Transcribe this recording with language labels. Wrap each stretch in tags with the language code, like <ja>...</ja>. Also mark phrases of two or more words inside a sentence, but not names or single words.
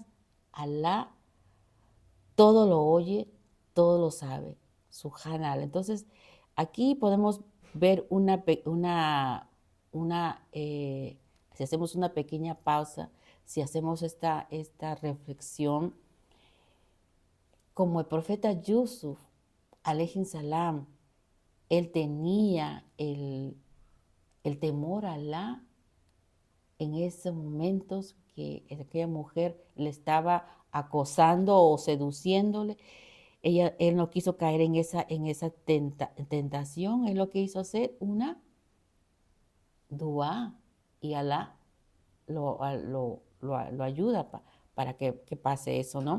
<es>Alá todo lo oye, todo lo sabe, Subhanallah. Entonces, aquí podemos ver si hacemos una pequeña pausa, si hacemos esta reflexión, como el profeta Yusuf,</es> <ar>عليه السلام,</ar> <es>él tenía el temor a Alá en esos momentos que aquella mujer le estaba acosando o seduciéndole. Él no quiso caer en esa tentación, él lo que hizo hacer una dua y Alá lo ayuda para que pase eso, ¿no?</es>